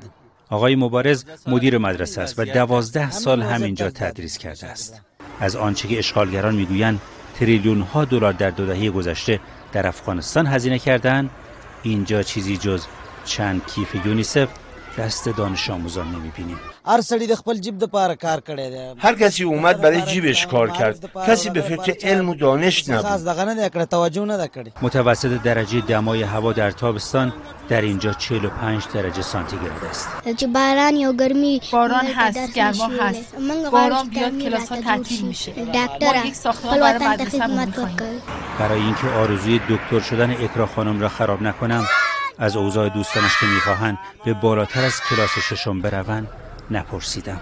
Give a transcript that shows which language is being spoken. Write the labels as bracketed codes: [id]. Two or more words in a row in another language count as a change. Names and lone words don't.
[fa] آقای مبارز مدیر مدرسه است و 12 سال همینجا تدریس کرده است. از آنچه که اشغالگران میگویند تریلیون ها دلار در 2 دهه گذشته در افغانستان هزینه کردند، اینجا چیزی جز چند کیف یونیسف دست دانش آموزان نمی‌بینیم. [ps] هر سړی د خپل جیب د پاره کار کړی دی. [fa] هر کسی اومد برای جیبش کار کرد. کسی به فکر علم و دانش نبود. [ps] خاص دغه نه کړ، توجه نه کړی. [fa] متوسط درجه دمای هوا در تابستان در اینجا 45 درجه سانتیگراد است. باران یا گرمی، باران هست، گرما هست. باران بیاد کلاس ها تعطیل میشه. ما یک ساختمان برای مدرسه می‌خوایم. برای اینکه آرزوی دکتر شدن اکرا خانم را خراب نکنم، از اوضاع دوستانش که میخواهند به بالاتر از کلاس 6 بروند نپرسیدم.